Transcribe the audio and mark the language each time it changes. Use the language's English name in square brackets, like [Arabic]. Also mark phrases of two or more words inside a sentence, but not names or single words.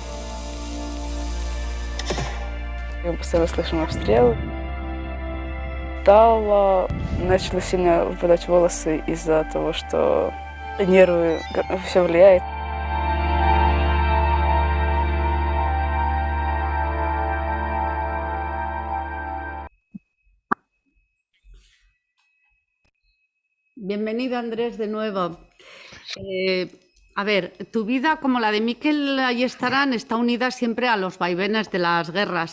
[Russian] Мы постоянно слышим обстрелы. устала, начали сильно выпадать волосы из-за того, что нервы, все влияет. [Spanish] Bienvenido, Andrés, de nuevo. A ver, tu vida, como la de Mikel Ayestarán, está unida siempre a los vaivenes de las guerras.